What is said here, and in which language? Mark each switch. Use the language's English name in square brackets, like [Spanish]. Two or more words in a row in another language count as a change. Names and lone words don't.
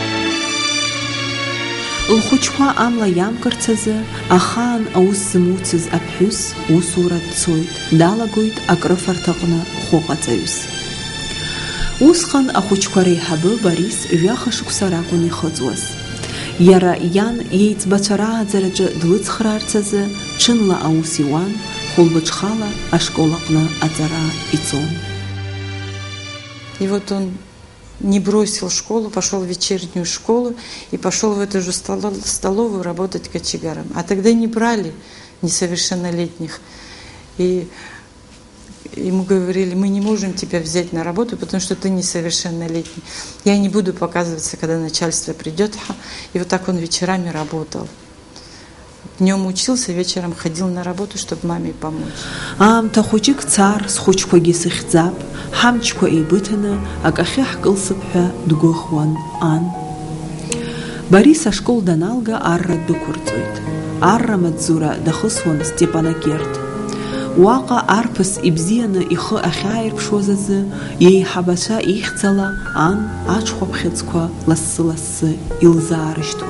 [Abkhazian] Лхәыҷқәа амла иамкырц азы, ахаан аус зымуцыз аԥҳәыс усура дцоит, далагоит акрыфарҭаҟны хәыҟаҵаҩыс. Усҟан ахәыҷқәа реиҳабы Борис жәаха шықәса ракәын ихыҵуаз. Иара иан иеиҵбацәа рааӡараҿы длыцхраарц азы ҽынла аус иуан, хәылбыҽхала ашкол аҟны аҵара ицон. [Russian] И вот он не бросил школу, пошел в вечернюю школу и пошел в эту же столовую работать кочегаром. А тогда не брали несовершеннолетних. И ему говорили: мы не можем тебя взять на работу, потому что ты несовершеннолетний. Я не буду показываться, когда начальство придет. И вот так он вечерами работал. Днем учился, вечером ходил на работу, чтобы маме помочь. [Abkhazian] Аамҭа хәыҷык цар, схәыҷқәагьы сыхьӡап, ҳамчқәа еибыҭаны акахьы ҳкылсып ҳәа дгәыӷуан ан. Борис ашкол даналга арра дәықәырҵоит. Арра маҵзура дахысуан Степанакерт. Уаҟа арԥыс ибзианы ихы ахьааирԥшуаз азы, иеиҳабацәа ихьӡала ан аҽхәаԥхьыӡқәа лассы-лассы илзаарышьҭуан.